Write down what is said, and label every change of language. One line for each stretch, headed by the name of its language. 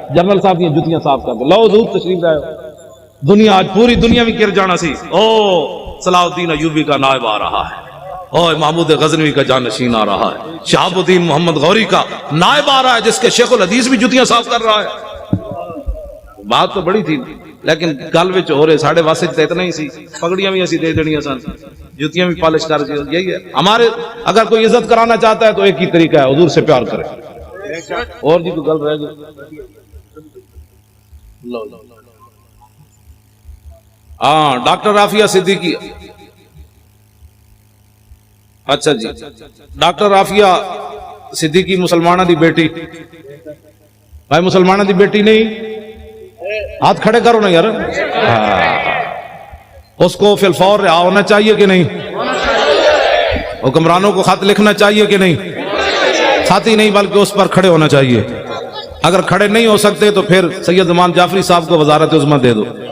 Urdu: General صاحب کی جوتیاں صاف کر کے لو حضور تشریف لائے. دنیا آج پوری دنیا بھی گر جانا سی. او صلاح الدین ایوبی کا نائب آ رہا ہے، او محمود غزنوی کا جانشین آ رہا ہے، شہاب الدین محمد غوری کا نائب آ رہا ہے جس کے شیخ الحدیث بھی جوتیاں صاف کر رہا ہے.
Punjabi: بات تو بڑی تھی لیکن گل وچ ہو رہے ساڑھے واسطے تے اتنا ہی سی. پگڑیاں بھی اسی دے دینیاں سن، جوتیاں بھی پالش کر کے.
Urdu: یہی ہے ہمارے، اگر کوئی عزت کرانا چاہتا ہے تو ایک ہی طریقہ ہے، حضور سے پیار کرے. اور جی تو گل رہ گئی. ہاں ڈاکٹر رافیہ صدیقی.
Punjabi: اچھا جی، ڈاکٹر رافیہ صدیقی مسلمانہ دی بیٹی. بھائی مسلمانہ دی بیٹی نہیں،
Urdu: ہاتھ کھڑے کرو نا یار. اس کو فی الفور رہا ہونا چاہیے کہ نہیں؟ حکمرانوں کو خط لکھنا چاہیے کہ نہیں؟ خط ہی نہیں بلکہ اس پر کھڑے ہونا چاہیے. اگر کھڑے نہیں ہو سکتے تو پھر سید زمان جعفری صاحب کو وزارت عظمیٰ دے دو.